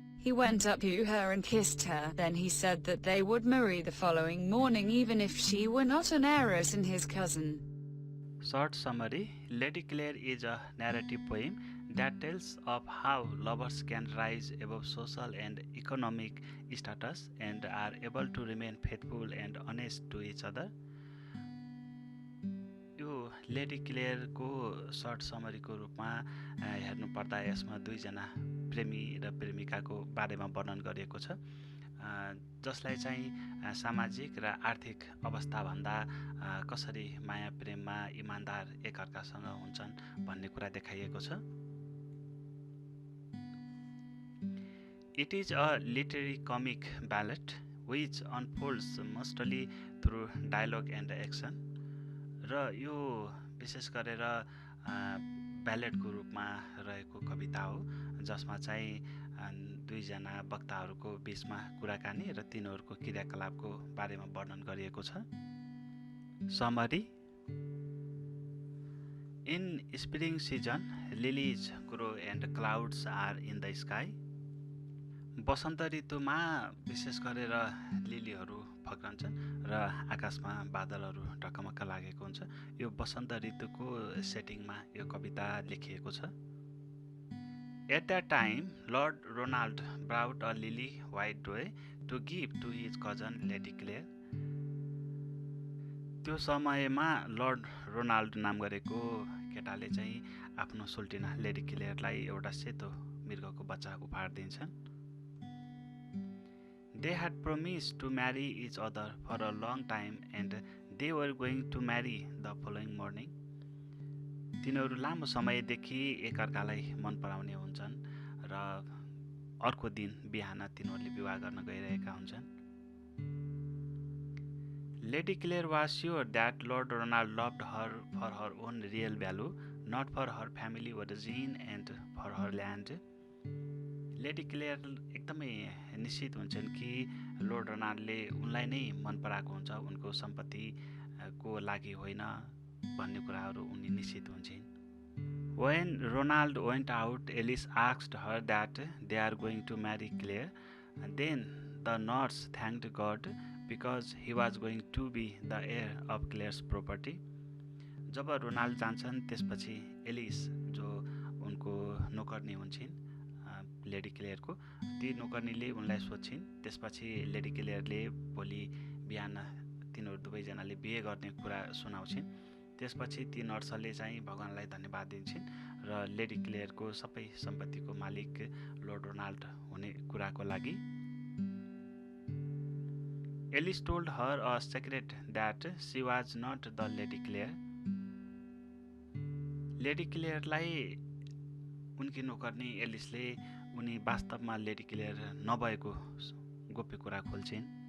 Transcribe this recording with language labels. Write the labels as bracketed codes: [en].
[en] He went up to her and kissed her. Then he said that they would marry the following morning even if she were not an heiress and his cousin. Short summary: Lady Clare is a narrative poem that tells of how lovers can rise above social and economic status and are able to remain faithful and honest to each other. [ne] यो lady क्लेयरको short समरीको रूपमा हेर्नुपर्दा यसमा दुईजना प्रेमी र प्रेमिकाको बारेमा वर्णन गरिएको छ, जसलाई चाहिँ सामाजिक र आर्थिक अवस्थाभन्दा कसरी माया प्रेममा इमान्दार एकअर्कासँग हुन्छन् भन्ने कुरा देखाइएको छ। [en] It is a literary comic ballad which unfolds mostly through dialogue and action. [ne] र यो विशेष गरेर ब्यालेटको रूपमा रहेको कविता हो जसमा चाहिँ दुईजना वक्ताहरूको बीचमा कुराकानी र तिनीहरूको क्रियाकलापको बारेमा वर्णन गरिएको छ। [en] Summary: In spring season, lilies grow and clouds are in the sky. [ne] वसन्त ऋतुमा विशेष गरेर लिलीहरू फक्रन्छन् र आकाशमा बादलहरू ढकमक्क लागेको हुन्छ। यो वसन्त ऋतुको सेटिङमा यो कविता लेखिएको छ। [en] At that time, Lord Ronald brought a lily white doe to give to his cousin Lady Clare. [ne] त्यो समयमा लर्ड रोनाल्ड नाम गरेको केटाले चाहिँ आफ्नो सुल्टिना लेडी क्लेयरलाई एउटा सेतो मृगको बच्चा उपहार दिन्छन्। [en] They had promised to marry each other for a long time and they were going to marry the following morning. [ne] तिनीहरू लामो समयदेखि एकअर्कालाई मन पराउने हुन्छन् र अर्को दिन बिहान तिनीहरूले विवाह गर्न गइरहेका हुन्छन्। [en] Lady Clare was sure that Lord Ronald loved her for her own real value, not for her family origin and for her land. [ne] Lady clear एकदमै निश्चित हुन्छन् कि लर्ड रोनाल्डले उनलाई नै मन पराएको हुन्छ, उनको सम्पत्तिको लागि होइन भन्ने कुराहरू उनी निश्चित हुन्छन्। [en] When Ronald went out, Alice asked her that they are going to marry Claire. Then the nurse thanked God because he was going to be the heir of Claire's property. [ne] Job Ronald जान्छन् त्यसपछि Alice जो उनको नोकर्नी हुन्छन् lady क्लेयरको, ती नोकर्नीले उनलाई सोध्छिन्। त्यसपछि lady क्लेयरले भोलि बिहान तिनीहरू दुवैजनाले बिहे गर्ने कुरा सुनाउँछिन्। त्यसपछि ती नर्सले चाहिँ भगवानलाई धन्यवाद दिन्छन् र लेडी क्लेयरको सबै सम्पत्तिको मालिक लर्ड रोनाल्ड हुने कुराको लागि। [en] Alice told her a secret that she was not the Lady Claire. [ne] Lady क्लेयरलाई उनकी नोकर्नी एलिसले उनी वास्तवमा लेडी क्लेयर नभएको गोप्य कुरा खोल्छिन्।